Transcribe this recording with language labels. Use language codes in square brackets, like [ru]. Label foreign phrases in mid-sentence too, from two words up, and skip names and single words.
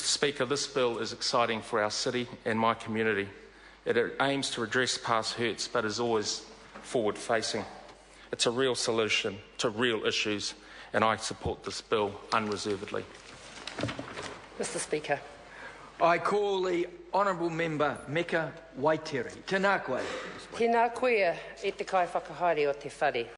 [en] Speaker, this bill is exciting for our city and my community. It aims to redress past hurts, but is always forward-facing. It's a real solution to real issues, and I support this bill unreservedly. Mr. Speaker. I call the Honourable Member Meka Waitiri. [mi] Tēnā koe. Tēnā koe e te kai whakahaere o te whare.